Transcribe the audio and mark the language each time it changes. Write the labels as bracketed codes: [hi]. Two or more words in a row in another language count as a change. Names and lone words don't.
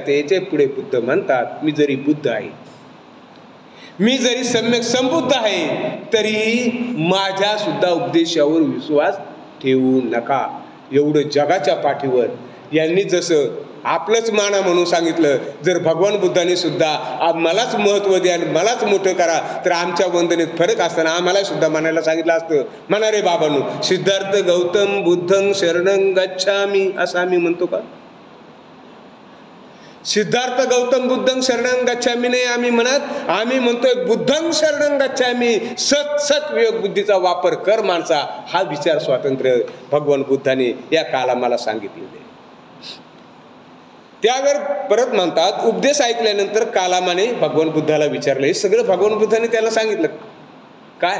[mr] ते याच्या पुढे बुद्ध म्हणतात, मी जरी बुद्ध आहे, मी जरी सम्यक संबुद्ध आहे, तरी माझ्या सुद्धा उपदेशावर विश्वास ठेवू नका. एवढं जगाच्या पाठीवर यांनी जसं आपलंच माना म्हणून सांगितलं, जर भगवान बुद्धाने सुद्धा मलाच महत्त्व द्या आणि मलाच मोठं करा, तर आमच्या वंदनेत फरक असताना आम्हाला सुद्धा म्हणायला सांगितलं असतं. म्हणा रे बाबांनो, सिद्धार्थ गौतम [pi] बुद्धं शरणं गच्छामि [mr] असं आम्ही म्हणतो का? सिद्धार्थ गौतम [pi] बुद्धं शरणं गच्छामि [mr] नाही आम्ही म्हणत, आम्ही म्हणतोय [pi] बुद्धं शरणं गच्छामि. [mr] सत विवेक बुद्धीचा वापर कर माणसा. हा विचार स्वातंत्र्य भगवान बुद्धाने या काळाला सांगितलेले. त्यावर परत म्हणतात, उपदेश ऐकल्यानंतर कालामाने भगवान बुद्धाला विचारलं. हे सगळं भगवान बुद्धाने त्याला सांगितलं. काय?